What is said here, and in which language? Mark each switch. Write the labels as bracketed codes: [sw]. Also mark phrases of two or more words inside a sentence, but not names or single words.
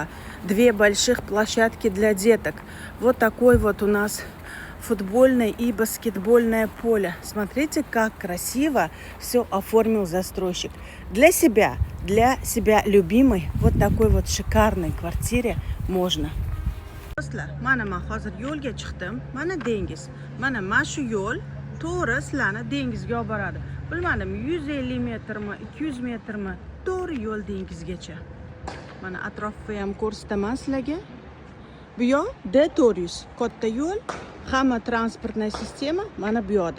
[ru] 2 больших площадки для деток. Вот такой вот у нас футбольное и баскетбольное поле. Смотрите, как красиво все оформил застройщик. Для себя любимой вот такой вот шикарной квартире можно. [uz] Do'stlar, mana men hozir yo'lga chiqdim. Mana dengiz. Mana shu yo'l to'g'ri sizlarni dengizga olib boradi. Bilmadim, 150 metrmi, 200 metrmi, to'g'ri yo'l dengizgacha. Mana atrofni ham ko'rsataman sizlarga. Bu yoq D400, katta yo'l, hamma [ru] транспортный система [uz] mana bu yoqda.